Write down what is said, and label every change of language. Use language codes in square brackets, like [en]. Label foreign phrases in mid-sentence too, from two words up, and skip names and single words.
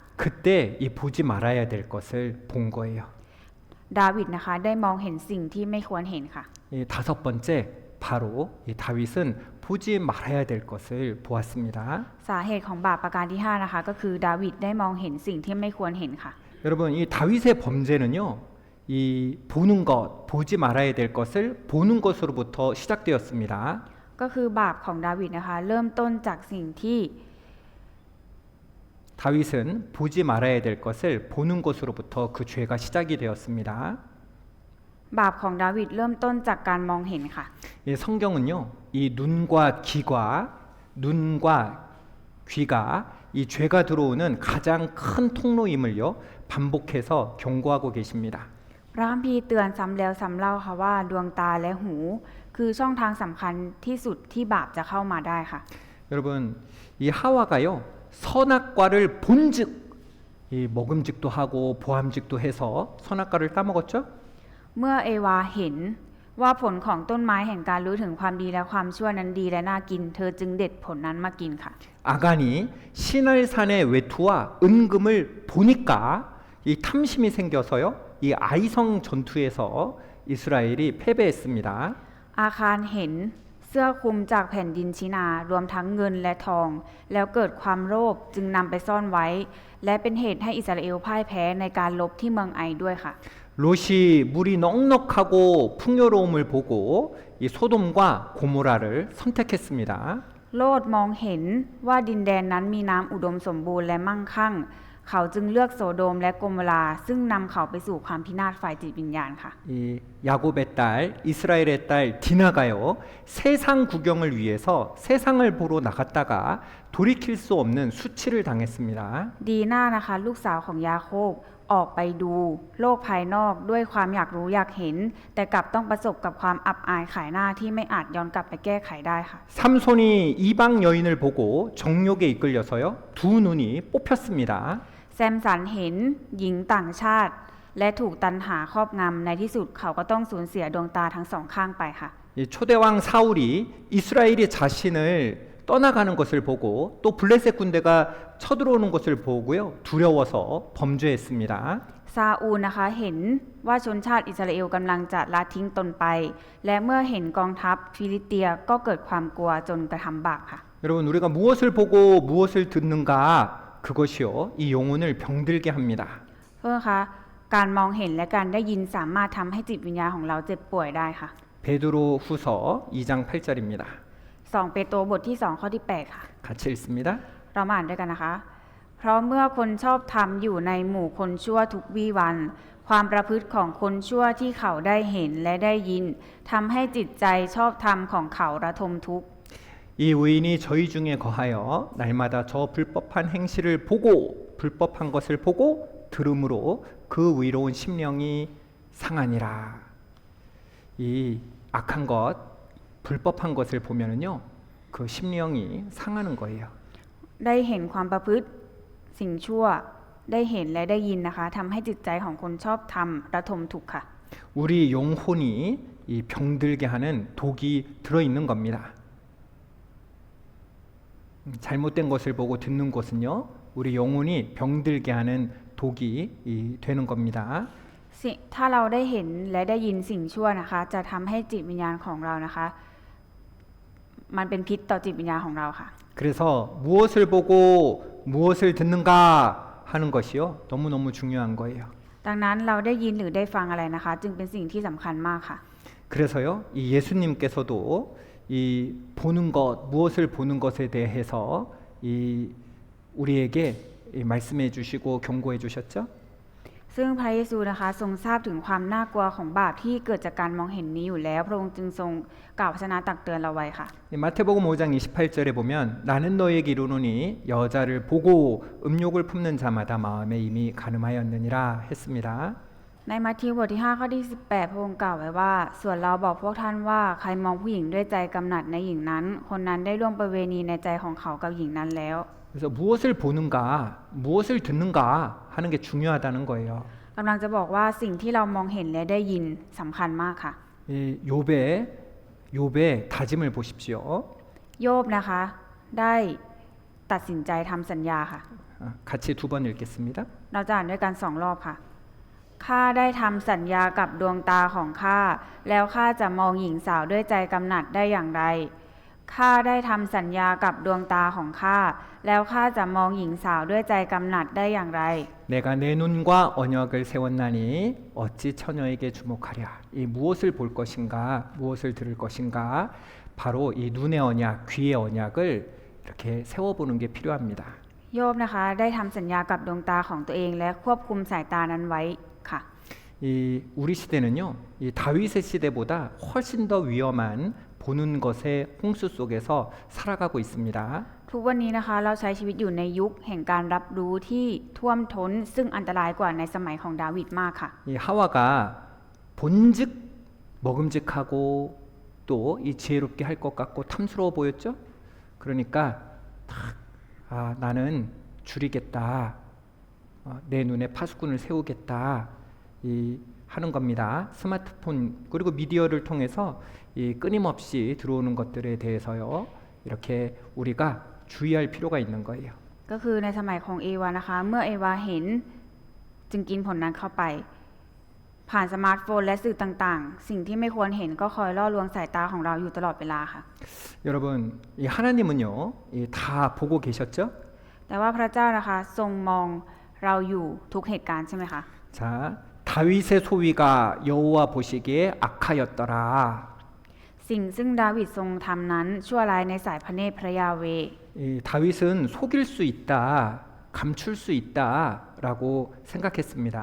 [ko] 그때 이 보지 말아야 될 것을 본 거예요. [th] ดาวิดนะคะได้มองเห็นสิ่งที่ไม่ควรเห็นค่ะ [ko] 이 다섯 번째 바로 이 다윗은 보지 말아야 될 것을 보았습니다. [th] สาเหตุของบาปประการที่5นะคะก็คือดาวิดได้มองเห็นสิ่งที่ไม่ควรเห็นค่ะ [ko] 여러분 이 다윗의 범죄는요. 이 보는 것, 보지 말아야 될 것을 보는 것으로부터 시작되었습니다. [th] ก็คือบาปของดาวิดนะคะเริ่มต้นจากสิ่งที่ [ko] 다윗은 보지 말아야 될 것을 보는 것으로부터 그 죄가 시작이 되었습니다. [th] บาปของดาวิดเริ่มต้นจากการมองเห็นค่ะ [ko] 이 성경은요. 이 눈과 귀가 이 죄가 들어오는 가장 큰 통로임을요. 반복해서 경고하고 계십니다. [th] พระคัมภีร์เตือนซ้ำแล้วซ้ำเล่าค่ะว่าดวงตาและหูคือช่องทางสำคัญที่สุดที่บาปจะเข้ามาได้ค่ะ [ko] 여러분 이 하와가요. 선악과를 본즉 이 먹음직도 하고 보암직도 해서 선악과를 따먹었죠. [th] เมื่อเอวาเห็นว่าผลของต้นไม้แห่งการรู้ถึงความดีและความชั่วนั้นดีและน่ากินเธอจึงเด็ดผลนั้นมากินค่ะ [ko] 아간이 신할산의 외투와 은금을 보니까 이 탐심이 생겨서요. 이 아이성 전투에서 이 이스라엘이 패배했습니다. [th] อาคารเห็นเสื้อคลุมจากแผ่นดินชินารวมทั้งเงินและทอง แล้วเกิดความโลภจึงนำไปซ่อนไว้ และเป็นเหตุให้อิสราเอลพ่ายแพ้ในการลบที่เมืองไอด้วยค่ะ [ko] 롯이 물이 넉넉하고 풍요로움을 보고 이 소돔과 고모라를 선택했습니다. [th] โลดมองเห็นว่าดินแดนนั้นมีน้ำอุดมสมบูรณ์และมั่งคั่ง เขาจึงเลือกโสโดมและโกโมราซึ่งนำเขาไปสู่ความพินาศฝ่ายจิตวิญญาณค่ะ [ko] 이 야곱의 딸 이스라엘의 딸 디나가요 세상 구경을 위해서 세상을 보러 나갔다가 돌이킬 수 없는 수치를 당했습니다. [th] ดีน่านะคะลูกสาวของยาโคบออกไปดูโลกภายนอกด้วยความอยากรู้อยากเห็น แต่กลับต้องประสบกับความอับอายขายหน้าที่ไม่อาจย้อนกลับไปแก้ไขได้ค่ะ [ko] 삼손이 이방 여인을 보고 정욕에 이끌려서요 두 눈이 뽑혔습니다. [th] แซมสันเห็นหญิงต่างชาติ และถูกตันหาครอบงำในที่สุดเขาก็ต้องสูญเสียดวงตาทั้งสองข้างไปค่ะ [ko] 이 초대왕 사울이 이스라엘이 자신을 떠나가는 것을 보고 또 블레셋 군대가 쳐들어오는 것을 보고요 두려워서 범죄했습니다. [th] ซาอูลนะคะเห็นว่าชนชาติอิสราเอลกำลังจะละทิ้งตนไป และเมื่อเห็นกองทัพฟิลิสเตียก็เกิดความกลัวจนกระทำบาปค่ะ [ko] 여러분 우리가 무엇을 보고 무엇을 듣는가 그것이요 이 영혼을 병들게 합니다. [th] เพื่อคะการมองเห็นและการได้ยินสามารถทำให้จิตวิญญาณของเราเจ็บป่วยได้ค่ะ [ko] 베드로 후서 2장 8절입니다. [th] 2 เปโตรบทที่ 2 ข้อที่ 8 ค่ะ [ko] 같이 읽습니다. [th] เรามาอ่านด้วยกันนะคะ เพราะเมื่อคนชอบธรรมอยู่ในหมู่คนชั่วทุกวี่วัน ความประพฤติของคนชั่วที่เขาได้เห็นและได้ยินทำให้จิตใจชอบธรรมของเขาระทมทุกข์ [ko] 이 의인이 저희 중에 거하여 날마다 저 불법한 행실을 보고 불법한 것을 보고 들음으로 그 의로운 심령이 상하니라. 이 악한 것, 불법한 것을 보면은요, 그 심령이 상하는 거예요. [th] ได้เห็นความประพฤติสิ่งชั่วได้เห็นและได้ยินนะคะทำให้จิตใจของคนชอบธรรมระทมทุกข์ค่ะ [ko] 우리 영혼이 이 병들게 하는 독이 들어 있는 겁니다. 잘못된 것을 보고 듣는 것은요, 우리 영혼이 병들게 하는 독이 되는 겁니다. [th] ถ้าเราได้เห็นและได้ยินสิ่งชั่วนะคะจะทำให้จิตวิญญาณของเรานะคะมันเป็นพิษต่อจิตวิญญาณของเราค่ะ [ko] 그래서 무엇을 보고 무엇을 듣는가 하는 것이요, 너무너무 중요한 거예요. [th] ดังนั้นเราได้ยินหรือได้ฟังอะไรนะคะ จึงเป็นสิ่งที่สำคัญมากค่ะ [ko] 그래서요, 이 예수님께서도 이 보는 것, 무엇을 보는 것에 대해서 이 우리에게 말씀해 주시고 경고해 주셨죠? [th] ซึ่งพระเยซูนะคะทรงทราบถึงความน่ากลัวของบาปที่เกิดจากการมองเห็นนี้อยู่แล้วพระองค์จึงทรงกล่าวพระชนะตักเตือนเราไว้ค่ะ [ko] 마태복음 5장 28절에 보면 나는 너에게 이르노니 여자를 보고 음욕을 품는 자마다 마음에 이미 가늠하였느니라 했습니다. [th] ในมัทธิวบทที่5ข้อที่18พระองค์กล่าวไว้ว่าส่วนเราบอกพวกท่านว่าใครมองผู้หญิงด้วยใจกำหนัดในหญิงนั้นคนนั้นได้ล่วงประเวณีในใจของเขากับหญิงนั้นแล้ว [ko] 그래서 무엇을 보는가, 무엇을 듣는가 하는 게 중요하다는 거예요. [th] กำลังจะบอกว่าสิ่งที่เรามองเห็นและได้ยินสำคัญมากค่ะ [ko] 이 욥의 다짐을 보십시오. [th] โยบนะคะได้ตัดสินใจทำสัญญาค่ะ [ko] 같이 두 번 읽겠습니다. [th] เราจะอ่านด้วยกัน2 รอบค่ะ ข้าได้ทำสัญญากับดวงตาของข้าแล้วข้าจะมองหญิงสาวด้วยใจกำหนัดได้อย่างไรข้าได้ทำสัญญากับดวงตาของข้าแล้วข้าจะมองหญิงสาวด้วยใจกำหนัดได้อย่างไร [ko] 내가 내 눈과 언약을 세웠나니 어찌 처녀에게 주목하랴. 이 무엇을 볼 것인가, 무엇을 들을 것인가, 바로 이 눈의 언약, 귀의 언약을 이렇게 세워보는 게 필요합니다. [th] โยบนะคะได้ทำสัญญากับดวงตาของตัวเองและควบคุมสายตานั้นไว้ค่ะ [ko] 이 우리 시대는요, 이 다윗의 시대보다 훨씬 더 위험한 보는 것의 홍수 속에서 살아가고 있습니다. [th] ทุกวันนี้นะคะเราใช้ชีวิตอยู่ในยุคแห่งการรับรู้ที่ท่วมท้นซึ่งอันตรายกว่าในสมัยของดาวิดมากค่ะ [ko] 이 하와가 본즉 먹음직하고 또 이 지혜롭게 할 것 같고 탐스러워 보였죠. 그러니까 나는 줄이겠다. 내 눈에 파수꾼을 세우겠다. 이 하는 겁니다. 스마트폰 그리고 미디어를 통해서 이 끊임없이 들어오는 것들에 대해서요. 이렇게 우리가 주의할 필요가 있는 거예요. [th] ก็คือในสมัยของเอวานะคะเมื่อเอวาเห็นจึงกินผลนั้นเข้าไปผ่านสมาร์ทโฟนและสื่อต่างๆ สิ่งที่ไม่ควรเห็นก็คอยล่อลวงสายตาของเราอยู่ตลอดเวลาค่ะ [ko] 여러분, 이 하나님은요, 다 보고 계셨죠? [th] แต่ว่าพระเจ้านะคะทรงมองเราอยู่ทุกเหตุการณ์ใช่ไหมคะ [ko] 자, 다윗의 소위가 여호와 보시기에 악하였더라. [th] สิ่งซึ่งดาวิดทรงทำนั้นชั่วร้ายในสายพระเนตรพระยาเวห์ [ko] 다윗은 속일 수 있다, 감출 수 있다라고 생각했습니다.